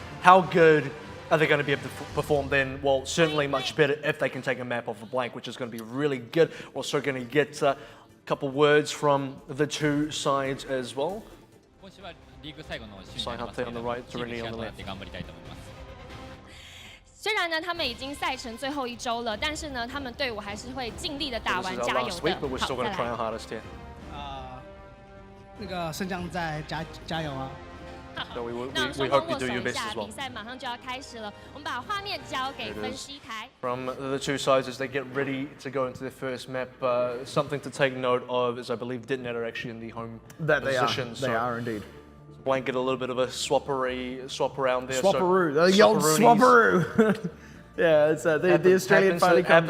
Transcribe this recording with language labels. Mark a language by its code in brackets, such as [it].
[en] How good are they going to be able to perform then? Well, certainly much better if they can take a map off of Blank, which is going to be really good. We're also going to get a couple words from the two sides as well. Saihate on the right, Torini on the left. [zh] 虽然呢，他们已经赛程最后一周了，但是呢，他们队伍还是会尽力的打完，加油的。好，再来。那个胜将在加油啊！ [en] So we we hope you do your best as well. [zh] 比赛马上就要开始了，我们把画面交给分析台。 [en] From the two sides as they get ready to go into their first map, something to take note of is I believe DeToNator actually in the home position. They are indeed. Blank get a little bit of a swap around there. Swapperoo, the old swapperoo. Yeah, it's the Australian finally comes